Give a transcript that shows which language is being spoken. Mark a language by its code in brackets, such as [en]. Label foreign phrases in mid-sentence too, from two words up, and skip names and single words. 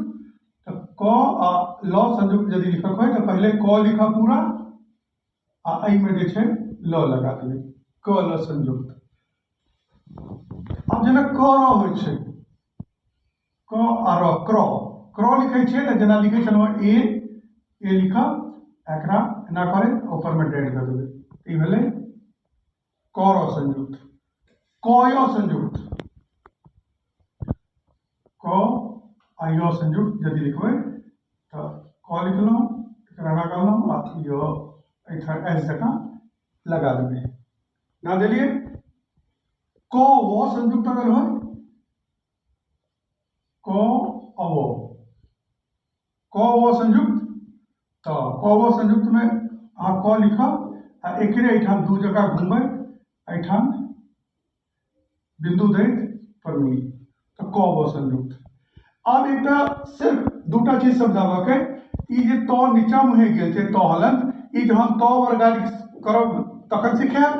[mai] तो क आ ल संयुक्त यदि लिखक है तो पहले क लिखा पूरा आ एहि में जे छै ल लगा देबै, क ल संयुक्त। अब जेना क र होइ छै, क आ र क्र क्र लिखै छै तऽ जेना लिखै छलहुँ ए लिखब, एकरा एना करे ऊपर में डेढ़ दऽ देबै, ई भेलै क र संयुक्त। क य संयुक्त, क आ य संयुक्त यदि लिखबै तो क लिखलहुँ, एकरा एना करलहुँ आ य एहिठाम एस जकाँ लगा देबै। ना देलिए क व संयुक्त अगर हो क अ व, क व संयुक्त तो क व संयुक्त में अहाँ क लिखब आ एकरे एहिठाम दू जगह घुमबै, एहिठाम बिंदु दैत पर मिली तो क व संयुक्त। अब एक सिर्फ दूटा चीज समझाबऽ के, ई जे त नीचा मुहे गेल छै त हलंत, ई जहन त वर्गादि करब तखन सिखाएब।